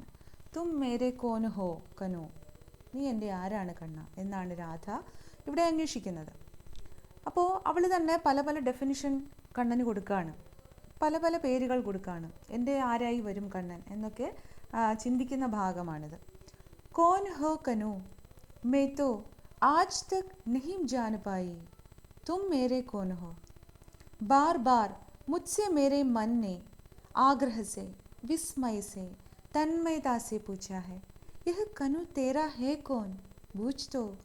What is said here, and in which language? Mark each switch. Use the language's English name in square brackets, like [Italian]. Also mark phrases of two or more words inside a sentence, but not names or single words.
[Hindi] तुम मेरे कौन हो कनु, [Malayalam] നീ എൻ്റെ ആരാണ് കണ്ണ എന്നാണ് രാധ ഇവിടെ അന്വേഷിക്കുന്നത്. അപ്പോൾ അവൾ തന്നെ പല പല ഡെഫിനിഷൻ കണ്ണന് കൊടുക്കുകയാണ്, പല പല പേരുകൾ കൊടുക്കുകയാണ്. എൻ്റെ ആരായി വരും കണ്ണൻ എന്നൊക്കെ ചിന്തിക്കുന്ന ഭാഗമാണിത്. [Hindi] कौन हो कनु, मैं तो आज तक नहीं जान पाई तुम मेरे कौन हो. बार बार मुझसे मेरे मन ने आग्रह से, विस्मय से, तन्मयता से पूछा है, यह कनु तेरा है कौन, पूछ तो.